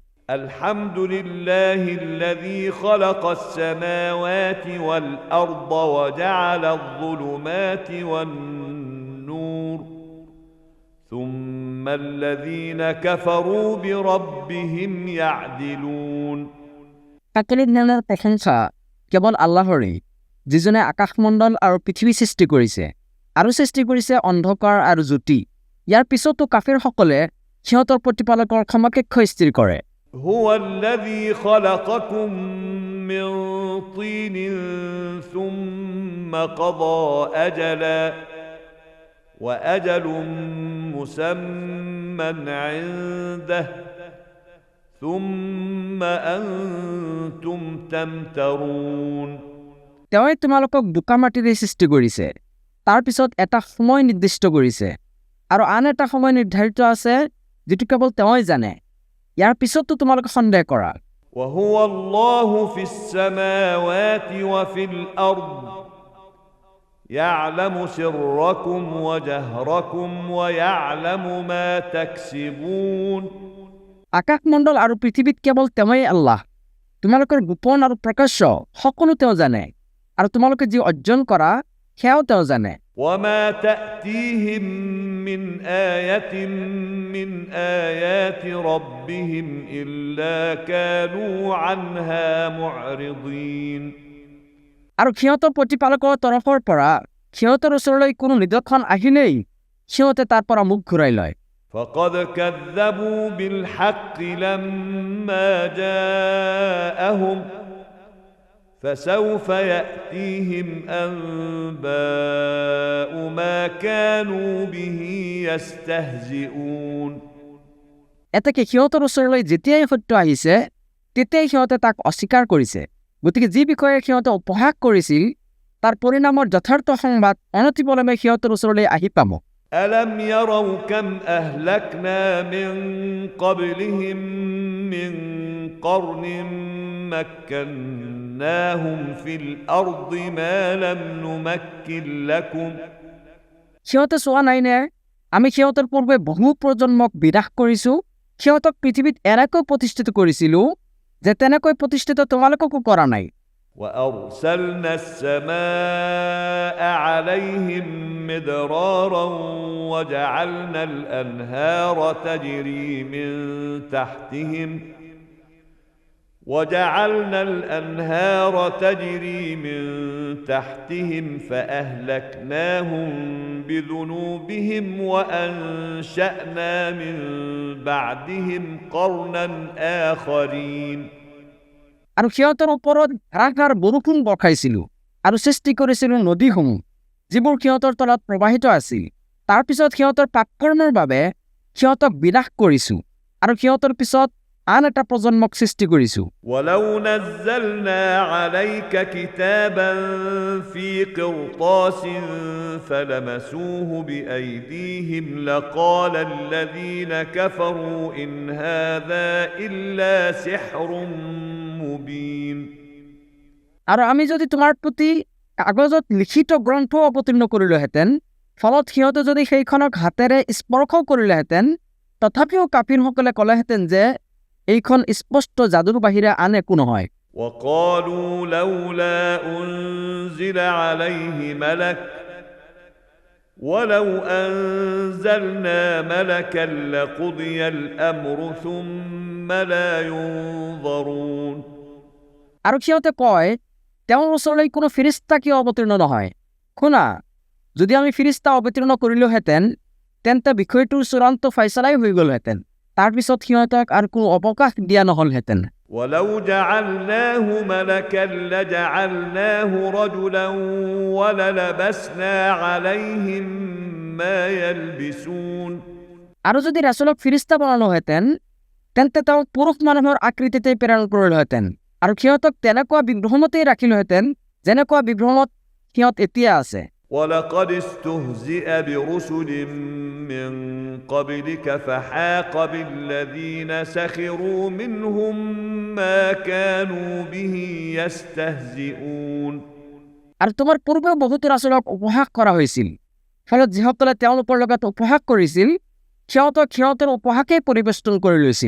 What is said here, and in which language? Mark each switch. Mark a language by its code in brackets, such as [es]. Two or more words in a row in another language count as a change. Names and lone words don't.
[ar] الحمد لله الذي خلق السماوات والأرض وجعل الظلمات والنور ثم الذين كفروا بربهم يعدلون [as] সকলো ধৰণৰ প্ৰশংসা কেৱল আল্লাহৰেই যিজনে আকাশমণ্ডল আৰু পৃথিৱী সৃষ্টি কৰিছে আৰু সৃষ্টি কৰিছে অন্ধকাৰ আৰু জ্যোতি ইয়াৰ পিছতো কাফিৰসকলে সিহঁতৰ প্ৰতিপালকৰ সমকক্ষ স্থিৰ কৰে [ar] هو الذي خلقكم من طين ثم قضى أجلا وأجل مسمى عنده ثم أنتم تمترون [as] তেওঁই তোমালোকক বোকা মাটিৰে সৃষ্টি কৰিছে তাৰ পিছত এটা সময় নিৰ্দিষ্ট কৰিছে আৰু আন এটা সময় নিৰ্ধাৰিত আছে যেটো কেৱল তেওঁই জানে ইয়াৰ পিছতো তোমালোক সন্দেহ কৰা [ar] وهو الله في السماوات وفي الأرض يعلم سركم وجهركم ويعلم ما تكسبون [as] আকাশমণ্ডল আৰু পৃথিৱীত কেৱল তেওঁই আল্লাহ তোমালোকৰ গোপন আৰু প্ৰকাশ্য সকলো তেওঁ জানে আৰু তোমালোকে যি অৰ্জন কৰা সেয়াও তেওঁ জানে [ar] وما تأتيهم من آية من آيات ربهم إلا كانوا عنها معرضين [as] আৰু সিহঁতৰ প্ৰতিপালকৰ তৰফৰ পৰা সিহঁতৰ ওচৰলৈ কোনো নিদৰ্শন আহিলেই সিহঁতে তাৰ পৰা মুখ ঘূৰাই লয় [ar] فقد كذبوا بالحق لما جاءهم فسوف يأتيهم أنباء ما كانوا به يستهزئون [as] এতেকে সিহঁতৰ ওচৰলৈ যেতিয়াই সত্য আহিছে তেতিয়াই সিহঁতে তাক অস্বীকাৰ কৰিছে গতিকে যি বিষয়ে সিহঁতে উপহাস কৰিছিল তাৰ পৰিণামৰ যথাৰ্থ সংবাদ অনতিপলমে সিহঁতৰ ওচৰলৈ আহি পাব [ar] ألم يروا كم أهلكنا من قبلهم من قرن مكناهم في الأرض ما لم نمكن لكم [as] সিহঁতে চোৱা নাই নে আমি সিহঁতৰ পূৰ্বে বহু প্ৰজন্মক বিনাশ কৰিছো সিহঁতক পৃথিৱীত এনেকৈ প্ৰতিষ্ঠিত কৰিছিলো যে তেনেকৈ প্ৰতিষ্ঠিত তোমালোককো কৰা নাই [ar] وأرسلنا السماء عليهم مدرارا وجعلنا الأنهار تجري من تحتهم فأهلكناهم بذنوبهم وأنشأنا من بعدهم قرنا آخرين [as] আৰু সিহঁতৰ ওপৰত ধাৰাসাৰ বৰষুণ বৰ্ষাইছিলো আৰু সৃষ্টি কৰিছিলো নদীসমূহ যিবোৰ সিহঁতৰ তলত প্ৰবাহিত আছিল তাৰ পিছত সিহঁতৰ পাপকৰ্মৰ বাবে সিহঁতক বিনাশ কৰিছো আৰু সিহঁতৰ পিছত আন এটা প্ৰজন্মক সৃষ্টি কৰিছো [ar] ولو نزلنا عليك كتابا في قرطاس فلمسوه بأيديهم لقال الذين كفروا إن هذا إلا سحر مبين [as] আৰু আমি যদি তোমাৰ প্ৰতি কাগজত লিখিত গ্ৰন্থ অৱতীৰ্ণ কৰিলোহেঁতেন ফলত সিহঁতে যদি সেইখনক হাতেৰে স্পৰ্শ কৰিলেহেঁতেন তথাপিও কাফিৰসকলে ক'লেহেঁতেন যে এইখন স্পষ্ট যাদুৰ বাহিৰে আন একো নহয় [ar] وقالوا لولا أنزل عليه ملك ولو أنزلنا ملكا لقضي الأمر ثم لا ينظرون [as] আৰু সিহঁতে কয় তেওঁৰ ওচৰলৈ কোনো ফিৰিস্তা কিয় অৱতীৰ্ণ নহয় শুনা যদি আমি ফিৰিস্তা অৱতীৰ্ণ কৰিলোহেঁতেন তেন্তে বিষয়টোৰ চূড়ান্ত ফয়ছলাই হৈ গ'লহেঁতেন তাৰ পিছত সিহঁতক আৰু কোনো অৱকাশ দিয়া নহলহেঁতেন [ar] ولو جعلناه ملكا لجعلناه رجلا وللبسنا عليهم ما يلبسون [as] আৰু যদি ৰাসূলক ফিৰিস্তা বনালোহেঁতেন তেন্তে তেওঁ পুৰুষ মানুহৰ আকৃতিতে প্ৰেৰণ কৰিলোহেঁতেন আৰু সিহঁতক তেনেকুৱা বিভ্ৰমতেই ৰাখিলোহেঁতেন যেনেকুৱা বিভ্ৰমত সিহঁত এতিয়া আছে [ar] ولقد استهزئ برسل من قبلك فحاق بالذين سخروا منهم ما كانوا به يستهزئون [as] আৰু তোমাৰ পূৰ্বে বহুত ৰাসূলক উপহাস কৰা হৈছিল ফলত যিসকলে তেওঁলোকৰ লগত উপহাস কৰিছিল সিহঁতৰ উপহাসেই পৰিবেষ্টন কৰি লৈছিল